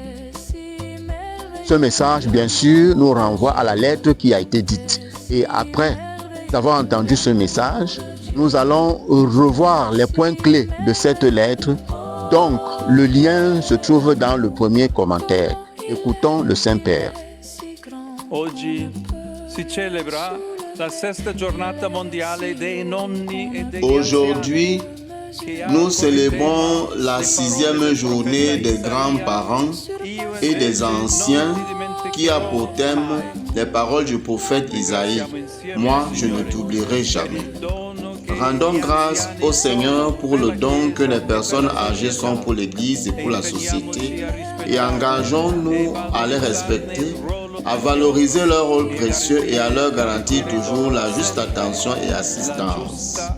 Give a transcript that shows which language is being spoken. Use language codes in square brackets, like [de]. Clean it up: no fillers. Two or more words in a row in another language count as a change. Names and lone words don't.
[fr] Ce message, bien sûr, nous renvoie à la lettre qui a été dite. Et après avoir entendu ce message, nous allons revoir les points clés de cette lettre. Donc, le lien se trouve dans le premier commentaire. Écoutons le Saint-Père. [it] Oggi si celebra la sesta giornata mondiale dei nonni e degli [fr] Aujourd'hui, nous célébrons la 6e journée des grands-parents et des anciens qui a pour thème les paroles du prophète Isaïe. Moi, je ne t'oublierai jamais. Rendons grâce au Seigneur pour le don que les personnes âgées sont pour l'Église et pour la société et engageons-nous à les respecter, à valoriser leur rôle précieux et à leur garantir toujours la juste attention et assistance.